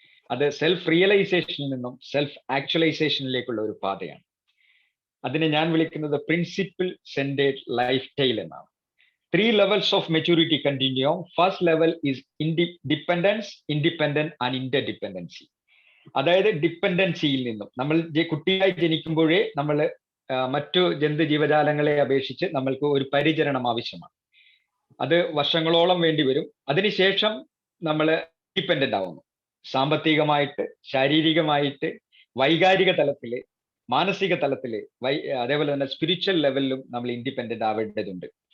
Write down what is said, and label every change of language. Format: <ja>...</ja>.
<ml>അത് സെൽഫ് റിയലൈസേഷനിൽ നിന്നും സെൽഫ് ആക്ച്വലൈസേഷനിലേക്കുള്ള ഒരു പാതയാണ്. അതിനെ ഞാൻ വിളിക്കുന്നത് പ്രിൻസിപ്പിൾ സെന്റേഡ് ലൈഫ് സ്റ്റൈൽ എന്നാണ്.</ml> <en>3 levels of maturity continuum. First level is dependence, independent and interdependency.</en> <ml>അതായത് ഡിപ്പെൻഡൻസിയിൽ നിന്നും നമ്മൾ കുട്ടിയായി ജനിക്കുമ്പോഴേ നമ്മൾ മറ്റു ജന്തു ജീവജാലങ്ങളെ അപേക്ഷിച്ച് നമ്മൾക്ക് ഒരു പരിചരണം ആവശ്യമാണ്. അത് വർഷങ്ങളോളം വേണ്ടി വരും. അതിനുശേഷം നമ്മൾ ഇൻഡിപെൻഡന്റ് ആവുന്നു. സാമ്പത്തികമായിട്ട്, ശാരീരികമായിട്ട്, വൈകാരിക തലത്തില്, മാനസിക തലത്തില്, അതേപോലെ തന്നെ സ്പിരിച്വൽ ലെവലിലും നമ്മൾ ഇൻഡിപെൻഡന്റ് ആവേണ്ടതുണ്ട്.</ml>